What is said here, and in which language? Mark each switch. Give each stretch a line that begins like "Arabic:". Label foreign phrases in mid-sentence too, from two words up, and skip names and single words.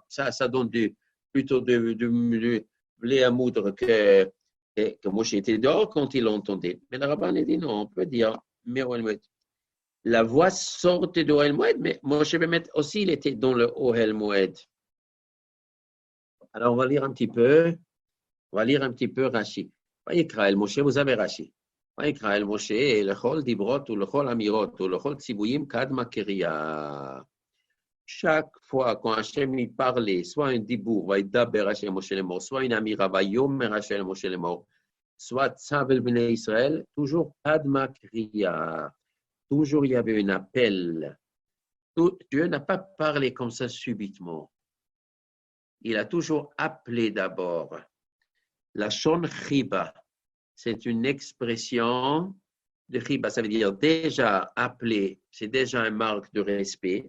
French: Ça donne plutôt de blé à moudre que Moshe était dehors quand il l'entendait. Mais le rabbin a dit non, on peut dire, mais Ohel Moed. La voix sortait de Ohel Moed, mais Moshe aussi, il était dans le Ohel Moed. Alors, on va lire un petit peu Rashi.
Hebrew: ויקרא אל משה,
French: vous avez Rashi.
Hebrew: ויקרא אל משה לכל דיברות ולכל אמירות ולכל ציוויים קדמה קריאה.
French: Chaque fois quand Hachem y parlait, soit un dibour,
Hebrew: וידבר Hachem Moshe לאמור,
French: soit une amira,
Hebrew: ויאמר Hachem Moshe לאמור,
French: soit
Hebrew: צו אל בני ישראל,
French: toujours
Hebrew: קדמה קריאה.
French: Toujours il y avait un appel. Dieu n'a pas parlé comme ça subitement. Il a toujours appelé d'abord.
Hebrew: לשון חיבה.
French: C'est une expression de chiba, ça veut dire déjà appelé, c'est déjà une marque de respect.